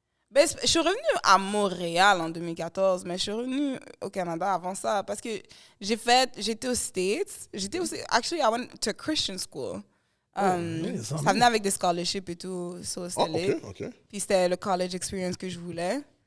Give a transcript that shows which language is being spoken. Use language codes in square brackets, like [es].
[fr] Ben, je suis revenue à Montréal en 2014, mais je suis revenue au Canada avant ça parce que j'étais aux States. [en] Actually, I went to a Christian school. [fr] Ça venait avec des scholarships et tout, so c'était lit. Ok. Puis c'était le college experience que je voulais.